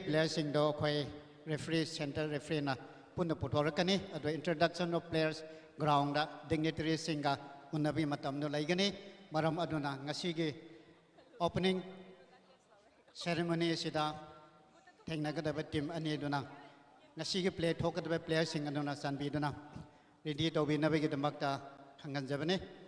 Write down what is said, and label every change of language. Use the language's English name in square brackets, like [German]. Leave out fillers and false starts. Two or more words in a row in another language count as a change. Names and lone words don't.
[Manipuri] blessing do khoi referee [English] center referee [Manipuri] na punna putorakani ado [English] introduction of players [Manipuri] ground da dignitary singa unabi matam no laigani maram aduna ngasi ge [English] opening ceremony [Manipuri] sida thengnagadaba team ani duna ngasi ge play thokadaba player sing aduna sanbi duna [English] ready to be [Manipuri] nabigi damakta hangan jabane